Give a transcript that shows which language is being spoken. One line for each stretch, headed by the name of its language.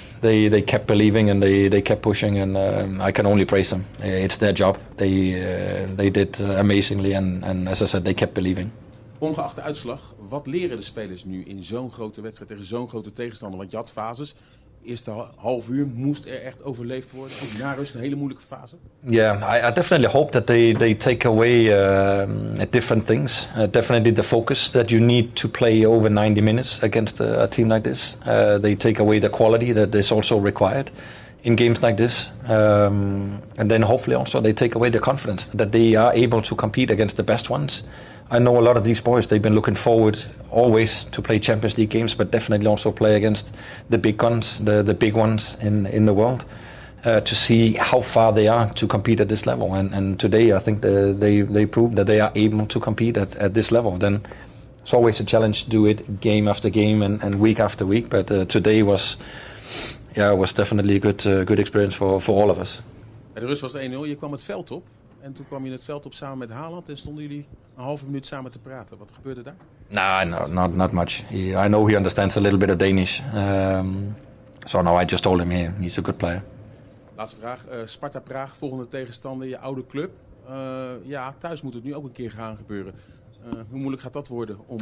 English: They kept believing, and they kept pushing, and I can only praise them. It's their job. They did amazingly, and as I said, they kept believing.
Dutch: Ongeacht de uitslag, wat leren de spelers nu in zo'n grote wedstrijd tegen zo'n grote tegenstander? Want je had fases. Eerste half uur moest er echt overleefd worden. Ook na rust een hele moeilijke fase.
English: Yeah, I definitely hope that they take away different things. Definitely the focus that you need to play over 90 minutes against a team like this. They take away the quality that is also required in games like this. And then hopefully also they take away the confidence that they are able to compete against the best ones. I know a lot of these boys, they've been looking forward always to play Champions League games, but definitely also play against the big guns, the big ones in the world, to see how far they are to compete at this level. And today I think they proved that they are able to compete at this level. Then it's always a challenge to do it game after game and week after week, but today was definitely a good experience for all of us.
Dutch: Bij de rust was 1-0, je kwam het veld op. En toen kwam je het veld op samen met Haaland en stonden jullie een halve minuut samen te praten. Wat gebeurde daar?
English: No, not much. I know he understands a little bit of Danish. So no, I just told him he's a good player.
Dutch: Laatste vraag. Sparta Praag, volgende tegenstander, je oude club. Thuis moet het nu ook een keer gaan gebeuren. Hoe moeilijk gaat dat worden?